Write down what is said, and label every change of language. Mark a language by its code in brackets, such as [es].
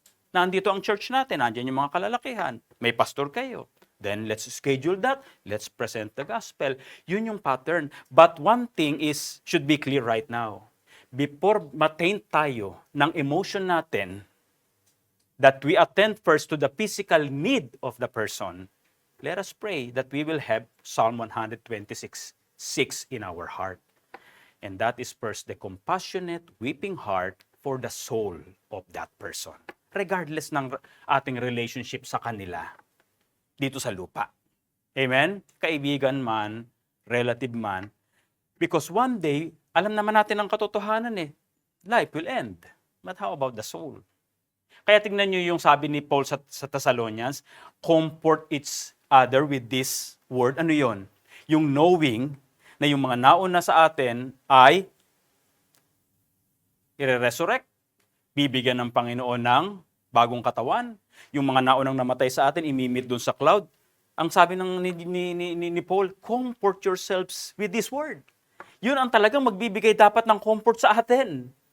[tl] Nandito ang church natin, nandiyan yung mga kalalakihan, may pastor kayo. [en] Then let's schedule that, let's present the gospel. [tl] Yun yung [en] pattern. But one thing should be clear right now. Before [tl] matain tayo ng emotion natin, [en] that we attend first to the physical need of the person, let us pray that we will have Psalm 126:6 in our heart. And that is first the compassionate, weeping heart for the soul of that person. [tl] Regardless ng ating relationship sa kanila dito sa lupa. Amen? Kaibigan man, relative man. [en] Because one day, [tl] alam naman natin ang katotohanan [en] life will end. But how about the soul? [tl] Kaya tingnan nyo yung sabi ni Paul sa Thessalonians, [en] comfort each other with this word. [tl] Ano yon? Yung knowing na yung mga nauna sa atin ay i-resurrect, bibigyan ng Panginoon ng bagong katawan. Yung mga naunang namatay sa atin, imimit dun sa cloud. Ang sabi ni Paul, [en] comfort yourselves with this word. [tl] Yun ang talagang magbibigay dapat ng comfort sa atin.